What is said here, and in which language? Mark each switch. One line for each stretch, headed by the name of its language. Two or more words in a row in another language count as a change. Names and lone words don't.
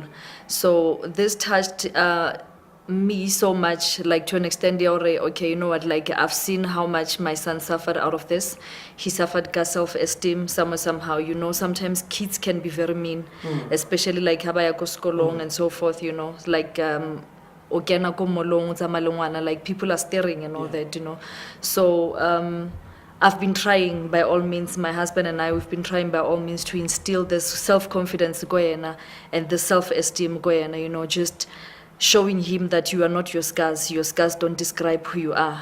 English: So this touched me so much, to an extent, okay, you know what, I've seen how much my son suffered out of this. He suffered self-esteem somehow, sometimes kids can be very mean, especially
Southern Sotho: habaya ko skolong
English: and so forth,
Southern Sotho: okena ko molong tsa malongwana,
English: people are staring and all that, So I've been trying by all means, my husband and I, we've been trying by all means to instill this self-confidence and the self-esteem just showing him that you are not your scars don't describe who you are.